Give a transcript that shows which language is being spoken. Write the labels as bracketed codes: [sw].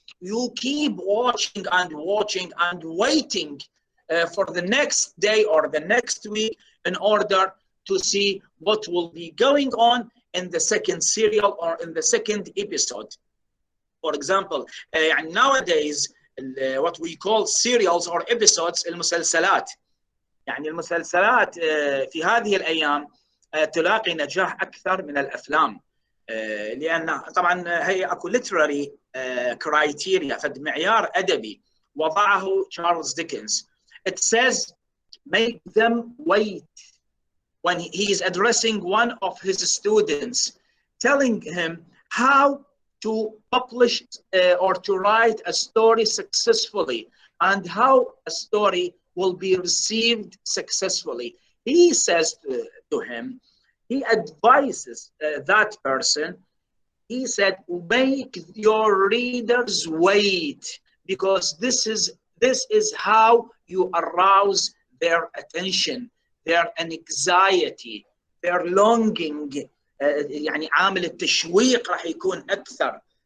[en] You keep watching and watching and waiting for the next day or the next week in order to see what will be going on in the second serial or in the second episode. For example, nowadays what we call serials or episodes المسلسلات. [ar] يعني المسلسلات في هذه الأيام تلاقي نجاح أكثر من الأفلام. لأن طبعا هي اكو [en] literary criteria [ar] فد معيار أدبي وضعه تشارلز ديكنز. [en] It says make them wait. When he is addressing one of his students, telling him how to publish or to write a story successfully and how a story will be received successfully. He says to him, he advises that person, he said, make your readers wait, because this is how you arouse their attention, their anxiety, their longing. [ar] يعني عامل التشويق راح يكون أكثر.